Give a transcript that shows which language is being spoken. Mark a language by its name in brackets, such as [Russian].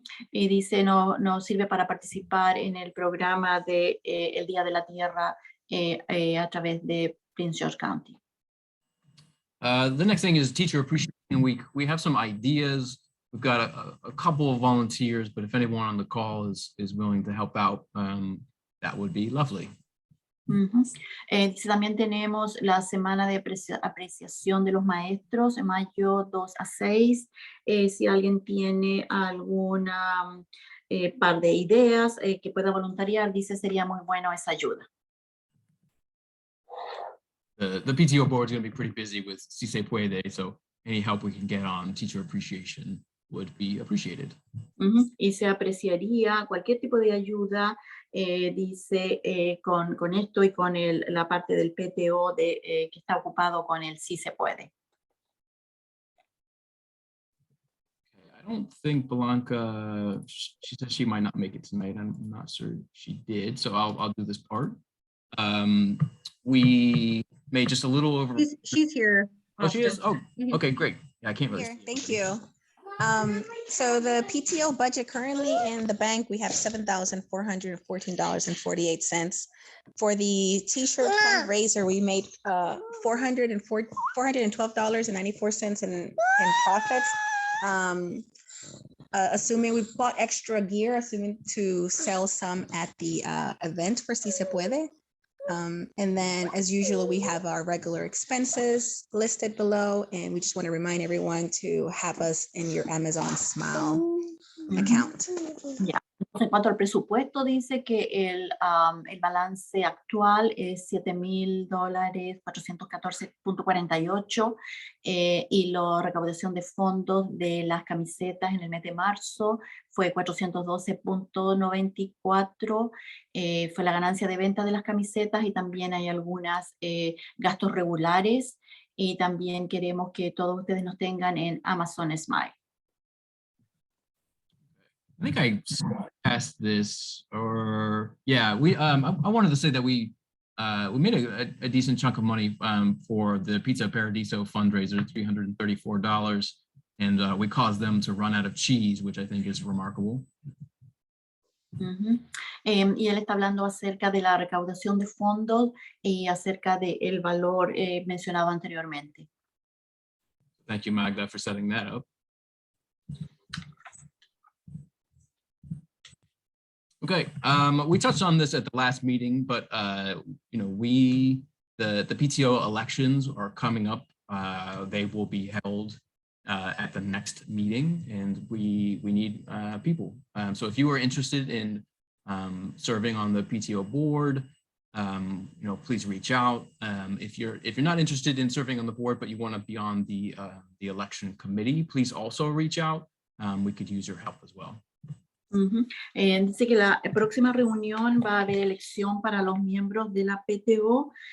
[Spanish] Y dice, nos sirve para participar en el programa de el Día de la Tierra a través de Prince George County. [English] The next thing is Teacher Appreciation Week. We have some ideas. We've got a couple of volunteers, but if anyone on the call is willing to help out, that would be lovely. [Spanish] Dice, también tenemos la semana de apreciación de los maestros, en mayo 2 a 6. Si alguien tiene alguna par de ideas que pueda voluntariar, dice, sería muy bueno esa ayuda. [English] The PTO board is going to be pretty busy with Si Se Puede, so any help we can get on teacher appreciation would be appreciated. [Spanish] Y se apreciaría cualquier tipo de ayuda, dice, con esto y con la parte del PTO que está ocupado con el Si Se Puede. [English] I don't think Blanca, she said she might not make it tonight. I'm not sure she did, so I'll do this part. We made just a little over. She's here. Oh, she is? Oh, Mhm. okay, great. Yeah, I can't really. Here, see thank everybody. you. So the PTO budget currently in the bank, we have $7,414.48. For the t-shirt fundraiser, we made $412.94 in profits. Assuming we bought extra gear, assuming to sell some at the event for Si Se Puede. And then, as usual, we have our regular expenses listed below, and we just want to remind everyone to have us in your Amazon Smile account. [Spanish] Ya. En cuanto al presupuesto, dice que el balance actual es $7,000,414.48 y la recaudación de fondos de las camisetas en el mes de marzo fue 412.94, fue la ganancia de venta de las camisetas y también hay algunos gastos regulares y también queremos que todos ustedes nos tengan en Amazon Smile. [English] I think I passed this, or yeah, we I wanted to say that we made a decent chunk of money for the Pizza Paradiso fundraiser, $334, and we caused them to run out of cheese, which I think is remarkable. [Spanish] Y él está hablando acerca de la recaudación de fondos y acerca del valor mencionado anteriormente. [English] Thank you, Magda, for setting that up. Okay, we touched on this at the last meeting, but you know, the PTO elections are coming up. They will be held at the next meeting, and we need people. So if you are interested in serving on the PTO board, you know, please reach out. If you're not interested in serving on the board, but you want to be on the election committee, please also reach out. We could use your help as well. [Spanish] Dice que la próxima reunión va a haber elección para los miembros de la PTO.